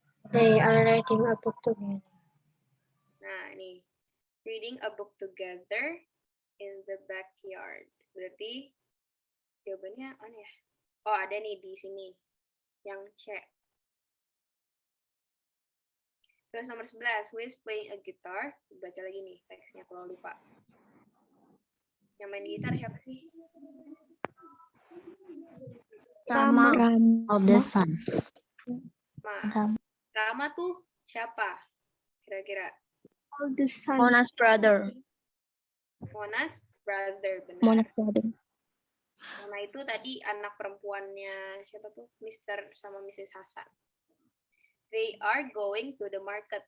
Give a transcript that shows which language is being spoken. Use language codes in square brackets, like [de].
[en] They are reading a book together. [id] Nah, nih. [en] Reading a book together in the backyard. [id] Berarti jawabannya mana ya? Oh, ada nih di sini. Yang C. Terus nomor 11, [en] who is playing a guitar? [id] Baca lagi nih teksnya kalau lupa. Yang main gitar siapa sih? [en] Rama. Of the sun. [id] Rama tuh siapa? Kira-kira. [en] All the sun. Mona's brother. Mona's brother, benar. Mona's brother. [id] Mona itu tadi anak perempuannya siapa tuh? Mr. sama Mrs. Hasan. [en] They are going to the market.